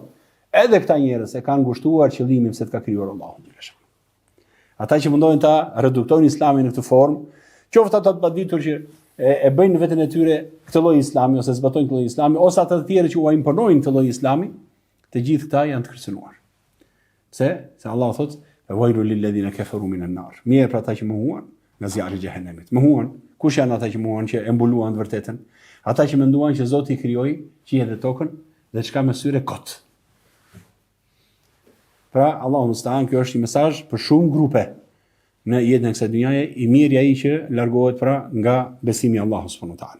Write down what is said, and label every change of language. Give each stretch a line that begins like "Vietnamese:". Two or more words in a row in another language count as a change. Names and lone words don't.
Albanian: Edhe këta njerëz e kanë ngushtuar qëllimin se të ka krijuar Allahu xhaleshanu. Ata që mundohen ta reduktojnë Islamin në këtë formë, qoftë ata të paditur që e bëjnë në veten e tyre këtë lloj Islami ose zbatojnë këtë lloj Islami, ose ata të tjerë që u imponojnë këtë lloj Islami, të gjithë këta janë të kërcënuar. Se Allah thotë:
Arabic: "فويل للذين كفروا من النار."
Albanian: Mirë për ata që mohuan nga zjarri i xhehenemit. Mohuan, kush janë ata që mohuan, që e mbuluan të vërtetën? Ata që menduan që Zoti i krijoi qiellin dhe tokën dhe çka me syre kot. Pra,
Arabic: الله المستعان,
Albanian: kjo është një mesazh për shumë grupe në jetën e kësaj dhunjaje, i mirë ai që largohet pra nga besimi i Allahut
Arabic: سبحانه وتعالى.